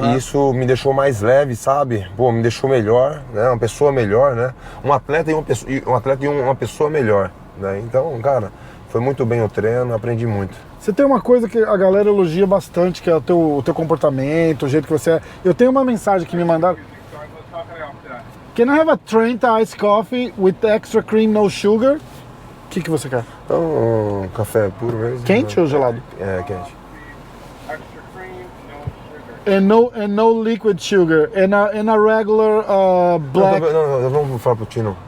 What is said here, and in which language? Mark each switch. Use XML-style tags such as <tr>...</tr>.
<pt>E isso me deixou mais leve, sabe? Pô, me deixou melhor, né? Uma pessoa melhor, né? Um atleta e uma pessoa melhor, né? Então, cara, foi muito bem o treino, aprendi muito. Você tem uma coisa que a galera elogia bastante, que é o teu comportamento, o jeito que você é. Eu tenho uma mensagem que me mandaram.</pt> <en>Can I have a Trent Iced Coffee with extra cream, no sugar?</en> <pt>O que você quer? Então, um café puro mesmo. Quente ou gelado? É, quente.</pt> <en>Extra cream, no sugar. And no liquid sugar. And a regular black...</en> <pt>Não, vamos pro frappuccino.</pt>